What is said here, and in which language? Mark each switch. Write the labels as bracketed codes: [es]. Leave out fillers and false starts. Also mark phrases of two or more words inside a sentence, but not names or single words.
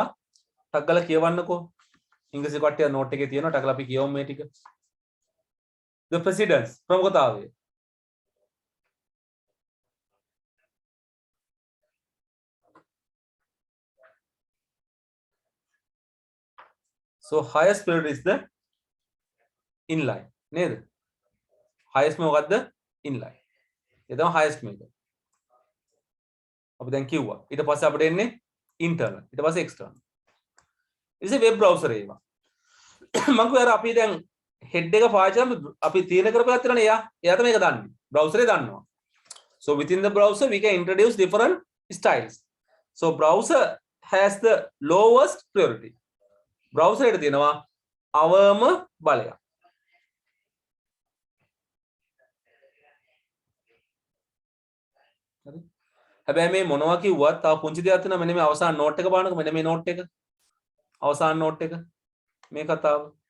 [si] ටක් ගාලා කියවන්නකෝ. ඉංග්‍රීසි කට්ටිය note එකේ තියෙනවා. ටක් ගාලා අපි කියවමු මේ ටික. [en] The precedence ප්‍රමුඛතාවය. So highest priority is the inline. [si] නේද? highest මොකද්ද? inline. ඒ තමයි highest මේක. අපි දැන් කිව්වා. ඊට පස්සේ අපිට එන්නේ internal. ඊට පස්සේ external. ඉතින් [en] web browser [si] ඒවා. මම කියවර අපි දැන් head එක පාවිච්චි කරලා අපි තීරණය කරපුවා තියෙනනේ එයා. එයාට මේක දන්නේ. browser එක දන්නවා. [en] So within the browser we can introduce different styles. So browser has the lowest priority. [si] browser එකට තියෙනවා අවම බලය. හැබැයි මේ මොනවා කිව්වත් තව පුංචි දෙයක් තියෙනවා මෙන්න මේ අවසාන නෝට් එක බලන්නකො මෙන්න මේ නෝට් එක අවසාන නෝට් එක මේ කතාව